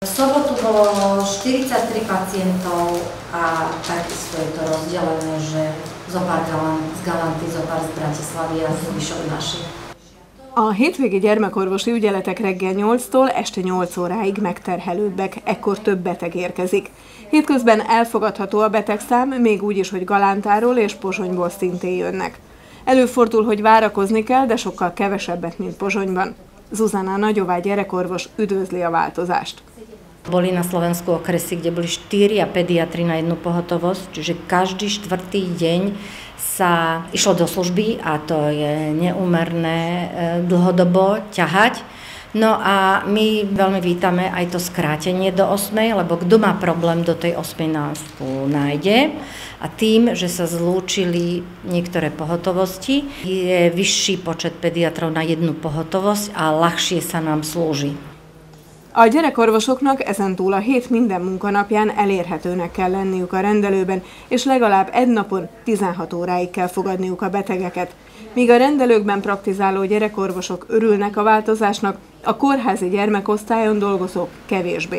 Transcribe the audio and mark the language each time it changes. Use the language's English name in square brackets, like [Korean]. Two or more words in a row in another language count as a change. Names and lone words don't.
[Slovak] V sobotu bolo 43 pacientov a takisto je to rozdelené, že zopár z Galanty, zopár z Bratislavy a zvyšok naši. [Hungarian] A hétvégi gyermekorvosi ügyeletek reggel 8-tól este 8 óráig megterhelőbbek, ekkor több beteg érkezik. Hétközben elfogadható a betegszám, még úgy is, hogy Galántáról és Pozsonyból szintén jönnek. Előfordul, hogy várakozni kell, de sokkal kevesebbet, mint Pozsonyban. Zuzana Nagyová gyerekorvos üdvözli a változást. [Slovak] Boli na Slovensku okresy, kde boli 4 pediatri na jednu pohotovosť, čiže každý štvrtý deň sa išlo do služby a to je neúmerné dlhodobo ťahať. No a my veľmi vítame aj to skrátenie do 8, lebo kto má problém, do tej 8 nás nájde. A tým, že sa zlúčili niektoré pohotovosti, je vyšší počet pediatrov na jednu pohotovoszt a ľahšie sa nám slúži. [Hungarian] A gyerekorvosoknak ezentúl a hét minden munkanapján elérhetőnek kell lenniük a rendelőben, és legalább egy napon 16 óráig kell fogadniuk a betegeket. Míg a rendelőkben praktizáló gyerekorvosok örülnek a változásnak, a kórházi gyermekosztályon dolgozók kevésbé.